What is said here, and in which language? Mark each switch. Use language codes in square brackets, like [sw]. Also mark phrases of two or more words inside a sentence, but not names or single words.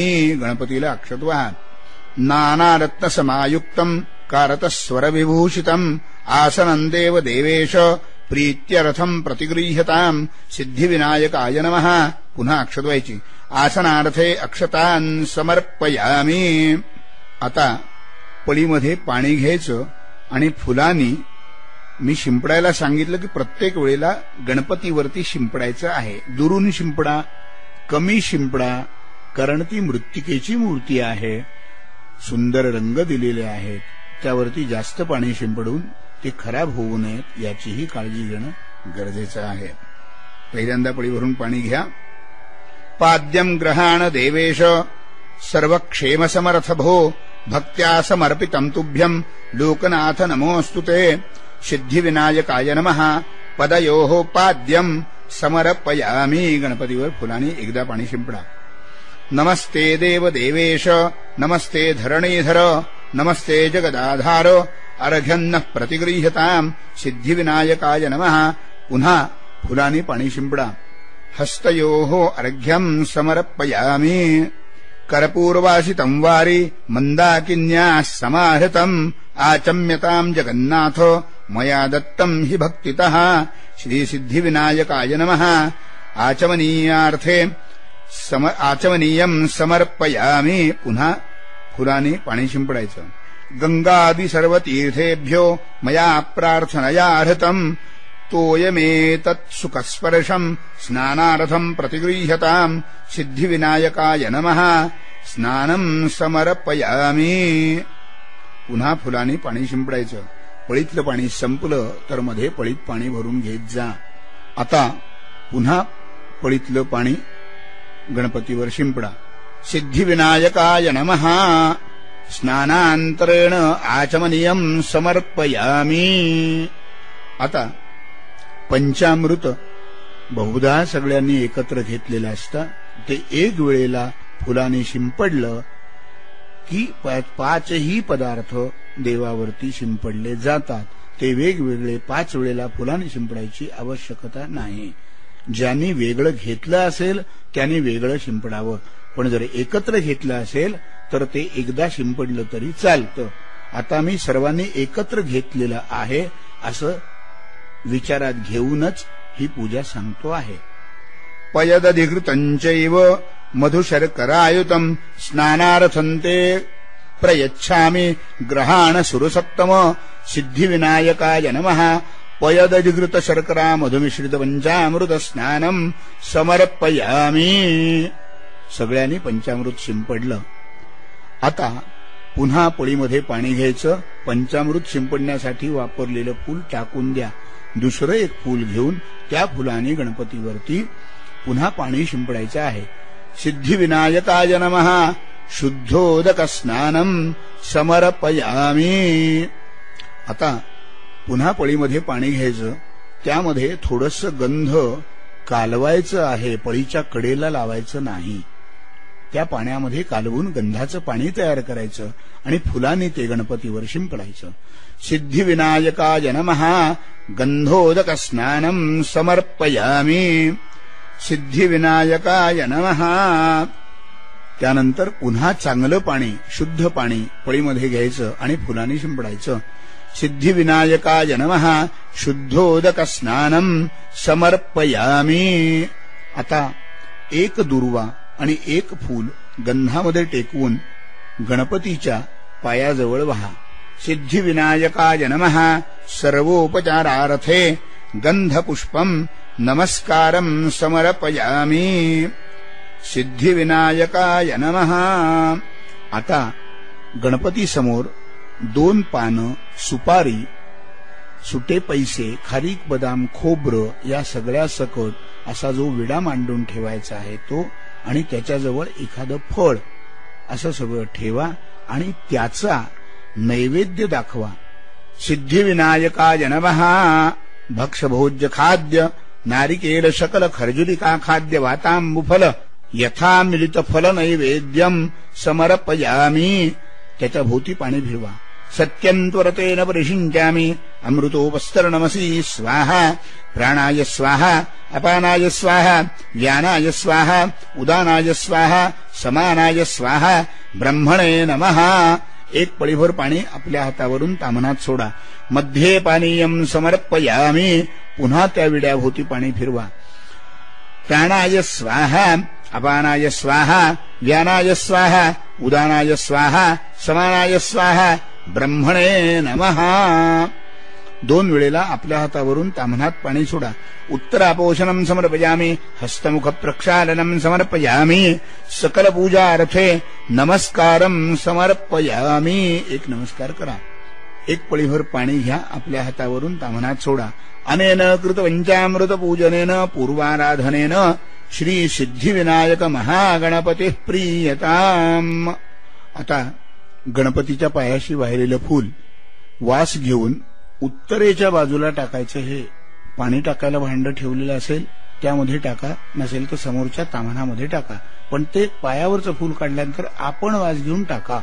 [mr] गणपतीला अक्षत वाहा। [sa] नानारत्नसमायुक्तम् कारतस्वरविभूषितम् आसनम् देव देवेश प्रीत्यर्थम् प्रतिगृह्यताम्। सिद्धिविनायकाय नमः। [mr] पुन्हा अक्षत व्हायची। [sa] आसनार्थे अक्षतान् समर्पयामि। [mr] आता पळीमध्ये पाणी घ्यायचं आणि फुलांनी मी शिंपडायला सांगितलं की प्रत्येक वेळेला गणपतीवरती शिंपडायचं आहे। दुरून शिंपडा, कमी शिंपडा, कारण ती मृत्तिकेची मूर्ती आहे। सुंदर रंग दिलेले आहेत, त्यावरती जास्त पाणी शिंपडून ते खराब होऊ नयेत याचीही काळजी घेणं गरजेचं आहे। पहिल्यांदा पळी भरून पाणी घ्या। [sa] पाद्यम ग्रहाण देवेश सर्वक्षेम समर्थ भो भक्त्या समर्पितम् तुभ्यम् लोकनाथ नमोऽस्तुते। सिद्धिविनायकाय नमः। पदयोः पाद्यम् समर्पयामि। [mr] गणपतीवर फुलांनी एकदा पाणी शिंपडा। [sa] नमस्ते देव देवेश नमस्ते धरणीधर नमस्ते जगदाधार अर्घ्यन्नः प्रतिगृह्यताम्। सिद्धिविनायकाय नमः। [mr] पुन्हा फुलांनी पाणी शिंपडा। [sa] हस्तयोः अर्घ्यम् समर्पयामि। कर्पूरवासितम् वारि मन्दाकिन्याः समाहृतम् आचम्यताम् जगन्नाथ मया दत्तम् हि भक्तितः। श्रीसिद्धिविनायकाय नमः। आचमनीयम् समर्पयामि। [mr] पुन्हा फुलांनी पाणी शिंपडायचं। [sa] गंगादि सर्वतीर्थेभ्यो मया प्रार्थनया हृतम् तोयमेतत् सुखस्पर्शम् स्नानार्थम् प्रतिगृह्यताम् सिद्धिविनायकाय नमः स्नानम् समर्पयामि. [mr] पुन्हा फुलाने पाणी शिंपडायचं. पळीतलं पाणी संपलं तर मध्ये पळीत पाणी भरून घेत जा. आता पुन्हा पळीतलं पाणी गणपतीवर शिंपडा. [sa] सिद्धिविनायकाय नमः स्नानांतरेण आचमनीयम् समर्पयामि. [mr] आता पंचामृत बहुधा सगळ्यांनी एकत्र घेतलेलं असतं. ते एक वेळेला फुलाने शिंपडलं की 5ही पदार्थ देवावरती शिंपडले जातात. ते वेगवेगळे 5 वेळेला फुलाने शिंपडायची आवश्यकता नाही. ज्यांनी वेगळं घेतलं असेल त्यांनी वेगळं शिंपडावं. पण जर एकत्र घेतलं असेल तर ते एकदा शिंपडलं तरी चालतं. आता मी सर्वांनी एकत्र घेतलेलं आहे असं विचारात घेऊनच ही पूजा सांगतो आहे. [sa] पयदधिकृतञ्चैव मधुशर्करायुतम् स्नानार्थन्ते प्रयच्छामि ग्रहाण सुरसप्तम सिद्धिविनायकाय नमः पयदधिकृत शर्करा मधुमिश्रित पंचामृत स्नानम् समर्पयामि. [mr] सगळ्यांनी पंचामृत शिंपडलं. आता पुन्हा पळीमध्ये पाणी घ्यायचं. पंचामृत शिंपडण्यासाठी वापरलेलं फूल टाकून द्या. दुसरं एक फूल घेऊन त्या फुलाने गणपतीवरती पुन्हा पाणी शिंपडायचं आहे. [sa] सिद्धिविनायकाय नमः शुद्धोदक स्नानम् समर्पयामि. [mr] आता पुन्हा पळीमध्ये पाणी घ्यायचं. त्यामध्ये थोडंसं गंध कालवायचं आहे. पळीच्या कडेला लावायचं नाही. त्या पाण्यामध्ये कालवून गंधाचं पाणी तयार करायचं आणि फुलांनी ते गणपतीवर शिंपडायचं. [sa] सिद्धिविनायकाय नमः गंधोदक स्नानम् समर्पयामि. सिद्धिविनायकाय नमः. [mr] त्यानंतर पुन्हा चांगलं पाणी शुद्ध पाणी पळीमध्ये घ्यायचं आणि फुलांनी शिंपडायचं. [sa] सिद्धिविनायकाय नमः शुद्धोदक स्नानम् समर्पयामि. [mr] आता एक दुर्वा आणि एक फूल गंधामध्ये टेकवून गणपतीच्या पायाजवळ वहा. [sa] सिद्धिविनायकाय नमः सर्वोपचारार्थे गंधपुष्पम् नमस्कारम् समर्पयामि. सिद्धिविनायकाय नमः. [mr] आता गणपती समोर 2 पानं सुपारी सुटे पैसे खारीक बदाम खोबरं या सगळ्या सकट असा जो विडा मांडून ठेवायचा आहे तो आणि त्याच्याजवळ एखादं फळ असं सगळं ठेवा आणि त्याचा नैवेद्य दाखवा. [sa] सिद्धिविनायकाय नमः भक्षभोज्य खाद्य नारिकेल शकल खर्जुलिका खाद्य वातांबुफल यथा मिलित फल नैवेद्यम समर्पयामि. [mr] त्याच्या भोवती पाणी फिरवा. [sa] सत्यंत्वरतेन परिषिञ्चामि अमृतोपस्तरणमसि स्वाहा. प्राणाय स्वाहा अपानाय स्वाहा व्यानाय स्वाहा उदानाय स्वाहा समानाय स्वाहा ब्रह्मणे नमः. [mr] एक पळीभर पाणी आपल्या हातावरून तामनात सोडा. मध्ये [sa] पानीयम समर्पयामि. [mr] पुन्हा त्या विड्याभोवती पाणी फिरवा. [sa] प्राणाय स्वाहा अपानाय स्वाहा व्यानाय स्वाहा उदानाय स्वाहा समानाय स्वाहा ब्रह्मणे नमः. [mr] 2 वेळेला आपल्या हातावरून ताम्हनात पाणी सोडा. [sa] उत्तरापोषणम समर्पयामि हस्तमुख प्रक्षालनम समर्पयामि. सकल पूजार्थे नमस्कारम समर्पयामि. [mr] एक नमस्कार करा. एक पळीभर पाणी घ्या. आपल्या हातावरून ताम्हनात सोडा. [sa] अनेन कृत पंचामृत पूजनेन पूर्वाराधनेन श्री सिद्धिविनायक महागणपती प्रीयताम. [mr] आता गणपतीच्या पायाशी वाहिलेलं फूल वास घेऊन उत्तरेच्या बाजूला टाकायचं. हे पाणी टाकायला भांड ठेवलेलं असेल त्यामध्ये टाका, नसेल तर समोरच्या ताम्हनामध्ये टाका. पण ते पायावरचं फूल काढल्यानंतर आपण वास घेऊन टाका.